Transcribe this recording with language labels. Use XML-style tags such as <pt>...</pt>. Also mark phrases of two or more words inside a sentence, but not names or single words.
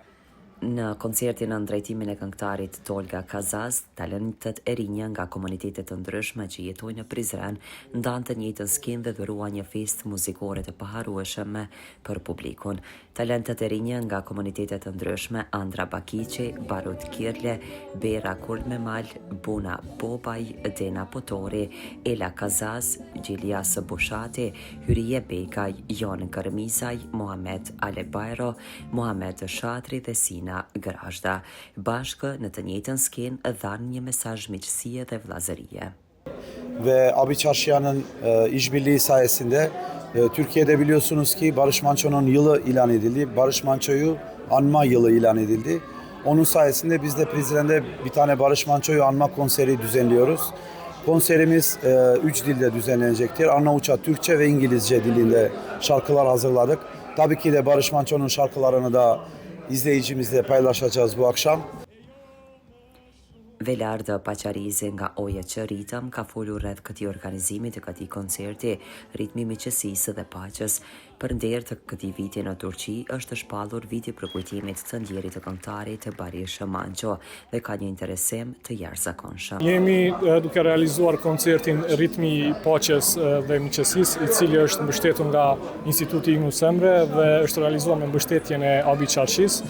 <sq>Në koncertin në drejtimin e këngëtarit Tolga Kazaz, talentët e rinj nga komunitetet të ndryshme që jetojnë në Prizren ndanë të njëjtën skenë dhe dhuruan një festë muzikore të paharrueshme për publikun. Talentët e rinj nga komunitetet të ndryshme Andra Bakiqi, Barut Kirle, Bera Kurmemal, Buna Bobaj, Dena Potori, Ela Kazaz, Gjilias Bushati, Hyrije Bekaj, Jon Kërmizaj, Mohamed Alebajro, Mohamed Shatri dhe Sina Grazhda, bashkë në të njëjtën skenë dhanë një mesazh miqësie dhe vllazërie.</sq> <tr>Ve API Çarşıyan'ın işbirliği sayesinde Türkiye'de biliyorsunuz ki Barış Manço'nun yılı ilan edildi. Barış Manço'yu anma yılı ilan edildi. Onun sayesinde biz de Prizren'de bir tane Barış Manço'yu anma konseri düzenliyoruz. Konserimiz 3 dilde düzenlenecektir. Arnavutça, Türkçe ve İngilizce dilinde şarkılar hazırladık. Tabii ki de Barış Manço'nun şarkılarını da izleyicimizle paylaşacağız bu akşam.</tr> <sq>Velarda Paqarizi nga OJC-ritëm ka folur rreth këtij organizimi të këtij koncerti, Ritmi i Miqësisë dhe Paqes. Për nder të këtij viti në Turqi është shpallur viti për kujtimit të ndjerit të këngëtarit Barış Manço dhe ka një interesim të jashtëzakonshëm. Jemi duke realizuar koncertin Ritmi i Paqes dhe Miqësisë, i cili është mbështetur nga Instituti Yunus Emre dhe është realizuar me mbështetjen e API Çarşisë.</sq>